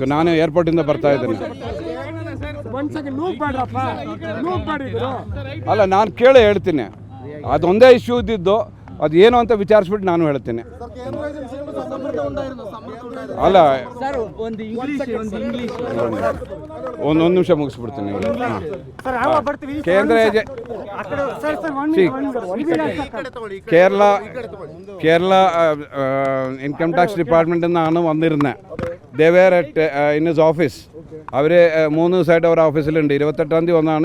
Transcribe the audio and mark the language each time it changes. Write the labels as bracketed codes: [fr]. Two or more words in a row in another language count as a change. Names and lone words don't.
[kn] ನಾನು ಏರ್ಪೋರ್ಟಿಂದ ಬರ್ತಾ ಇದ್ದೀನಿ. ಅಲ್ಲ, ನಾನು ಕೇಳಿ ಹೇಳ್ತೀನಿ. ಅದೊಂದೇ ಇಶ್ಯೂ ಇದ್ದಿದ್ದು, ಅದು ಏನು ಅಂತ ವಿಚಾರಿಸ್ಬಿಟ್ಟು ನಾನು ಹೇಳ್ತೀನಿ. ಅಲ್ಲ, ಒಂದು ನಿಮಿಷ ಮುಗಿಸ್ಬಿಡ್ತೀನಿ. [ml] കേരള [en] income tax [ml] ഡിപ്പാർട്ട്മെൻറ്റിൽ നിന്നാണ് വന്നിരുന്നത്. [en] they were in his office. [ml] അവർ 3 ദിവസമായിട്ട് അവർ ഓഫീസിലുണ്ട്. 28-ാം തീയതി വന്നാണ്.